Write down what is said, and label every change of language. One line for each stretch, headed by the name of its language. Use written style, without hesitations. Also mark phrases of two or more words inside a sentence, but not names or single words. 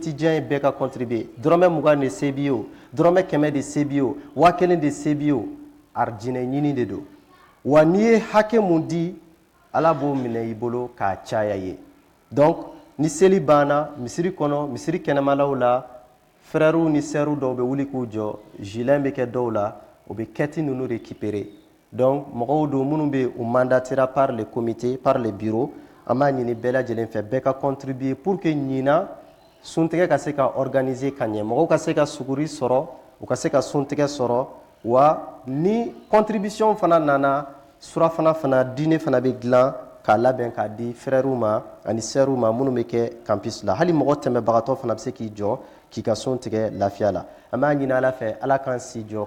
Bambara: étudiant ye bɛɛ ka contribuer dɔrɔmɛ 20 de se b'i ye o dɔrɔmɛ 100 de se b'i ye o 1000 de se b'i ye o arijinɛ ɲini de don wa n'i ye hakɛ mun di ala b'o minɛ i bolo k'a caya ye donc ni seli banna misiri kɔnɔ misiri kɛnɛmalaw la frères ni sœurs dɔw bɛ wuli k'u jɔ gilets bɛ kɛ dɔw la o bɛ kɛti ninnu récupérer donc mɔgɔw don minnu bɛ u mandatera
French: par le comité par le bureau
Bambara: an b'a ɲini bɛɛ lajɛlen fɛ bɛɛ ka contribuer
French: pour que
Bambara: ɲina suntigɛ ka se ka organiser ka ɲɛ mɔgɔw ka se ka suguri sɔrɔ u ka se ka suntigɛ sɔrɔ wa ni contribution fana nana surafana fana dîner fana bɛ dilan k'a labɛn k'a di frères ma ani sœurs ma minnu bɛ kɛ campus la hali mɔgɔ tɛmɛbagatɔ fana bɛ se k'i jɔ k'i ka sun tigɛ lafiya la an b'a ɲini ala fɛ ala k'an si jɔ ka